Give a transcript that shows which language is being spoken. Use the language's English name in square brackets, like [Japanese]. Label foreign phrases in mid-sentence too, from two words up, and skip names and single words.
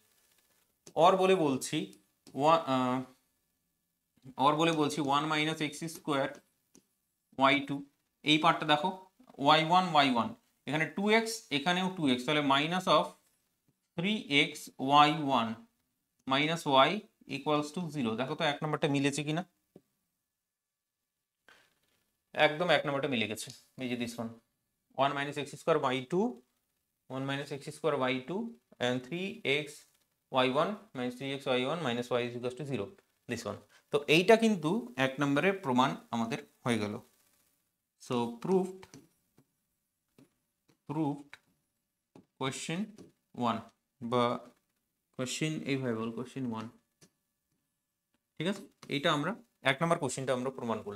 [Bangla] অর বলে বলছি 1 [English] minus x square y2, [Bangla] এই পার্টটা দেখো y1 এখানে 2x, এখানেও 2x, তাহলে [English] minus of 3x y1 minus y equals to 0. [Bangla] দেখো তো এক নম্বরটা মিলেছে কিনা, একদম এক নম্বরটা মিলে গেছে, এই যে [English] this one 1 minus x square y2 1 minus x square y2 and 3x y1 minus 3x y1 minus y is equals to 0, this one। [Bangla] তো এইটা কিন্তু এক নম্বরের প্রমাণ আমাদের হয়ে গেল। [English] so proved question 1 [Bangla] বা কোয়েশ্চেন এইভাবে বল, কোয়েশ্চেন 1। ঠিক আছে, এইটা আমরা এক নম্বর কোয়েশ্চেনটা আমরা প্রমাণ করলাম।